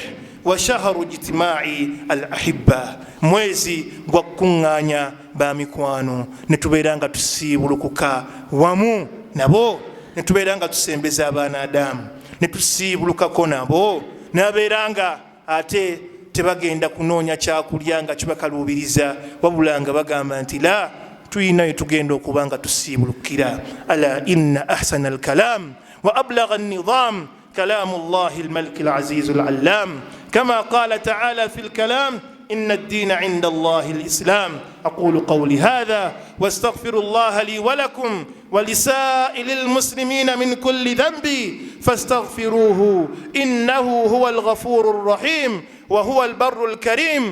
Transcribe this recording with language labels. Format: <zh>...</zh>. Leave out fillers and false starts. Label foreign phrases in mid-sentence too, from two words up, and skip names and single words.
<ar>وشهر اجتماع الأحباب,</ar> <lg>mwezi gwa kuŋŋaanya ba mikwano, ne tubeera nga tusiibulukuka wamu nabo, ne tubeera nga tusembeza abaana Adamu, ne tusiibulukako nabo, nabeera nga ate tebagenda kunoonya kyakulya nga kibakaluubiriza, wabula nga bagamba nti la, tuyinayo tugenda okuba nga tusiibulukira.</lg> <ar>ألا إن أحسن الكلام وأبلغ النظام كلام الله الملك العزيز العلام كما قال تعالى في الكلام إن الدين عند الله الإسلام. أقول قولي هذا واستغفر الله لي ولكم ولسائر المسلمين من كل ذنب فاستغفروه إنه هو الغفور الرحيم وهو البر الكريم.</ar>